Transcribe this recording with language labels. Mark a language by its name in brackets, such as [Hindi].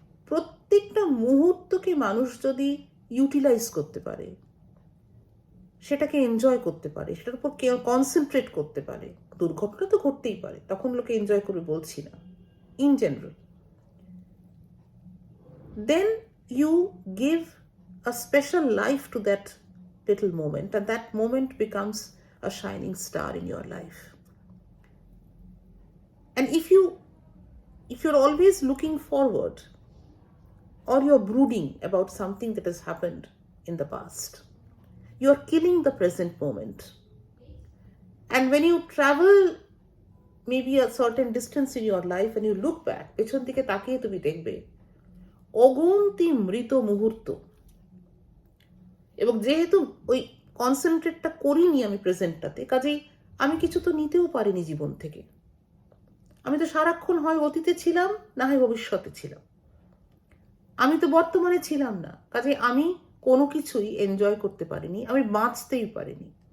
[Bangla] প্রত্যেকটা মুহূর্তকে মানুষ যদি ইউটিলাইজ করতে পারে, সেটাকে এনজয় করতে পারে, সেটার উপর কনসেন্ট্রেট করতে পারে, দুর্ঘটনা তো ঘটতেই পারে, তখন লোকে এনজয় করবে বলছি না, in general, [English] then you give a special life to that little moment, and that moment becomes a shining star in your life. And if you're always looking forward, or you're brooding about something that has happened in the past. You are killing the present moment. And when you travel maybe a certain distance in your life and you look back, [Bangla] পেছন দিকে তাকিয়ে তুমি দেখবে অগুন্তি মৃত মুহূর্ত। এবং যেহেতু ওই কনসেন্ট্রেটটা করিনি আমি প্রেজেন্টটাতে, কাজেই আমি কিছু তো নিতেও পারিনি জীবন থেকে। আমি তো সারাক্ষণ হয় অতীতে ছিলাম, না হয় ভবিষ্যতে ছিলাম। আমি তো বর্তমানে ছিলাম না, কাজেই আমি কোনো কিছুই এনজয় করতে পারিনি, আমি বাঁচতেই পারিনি।